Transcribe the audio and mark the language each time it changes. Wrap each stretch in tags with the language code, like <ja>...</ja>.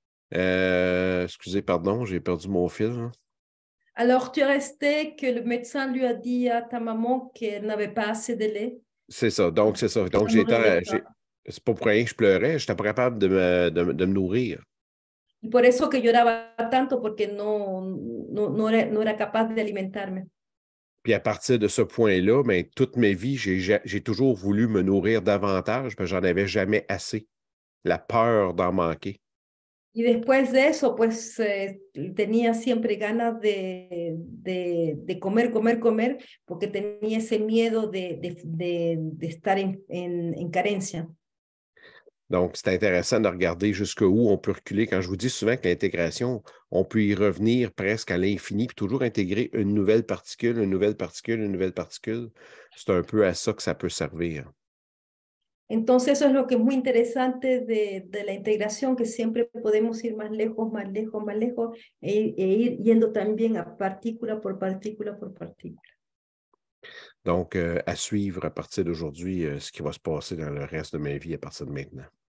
<fr>Excusez, pardon, j'ai perdu mon fil, là. Alors, tu es resté que le médecin lui a dit à ta maman qu'elle n'avait pas assez de lait. C'est ça. Donc, c'est ça. Donc, Ça ne réveille pas. c'est pas pour rien que je pleurais. Je n'étais pas capable de me nourrir.</fr> <es>Y por eso que lloraba tanto, porque no era capaz de alimentarme.</es> <fr>Puis à partir de ce point-là, ben, toute ma vie, j'ai toujours voulu me nourrir davantage, parce que j'en avais jamais assez. La peur d'en manquer.</fr> <es>Y después de eso, pues tenía siempre ganas de comer, comer, comer, porque tenía ese miedo de estar en carencia.</es> <fr>Donc, c'est intéressant de regarder jusqu'où on peut reculer. Quand je vous dis souvent que l'intégration, on peut y revenir presque à l'infini, puis toujours intégrer une nouvelle particule, une nouvelle particule, une nouvelle particule. C'est un peu à ça que ça peut servir.</fr> <es>Entonces eso es lo que es muy interesante de la integración, que siempre podemos ir más lejos, más lejos, más lejos, ir yendo también a partícula por partícula por partícula.</es> <fr>Donc, à suivre à partir d'aujourd'hui, ce qui va se passer dans le reste de ma vie à partir de maintenant.</fr>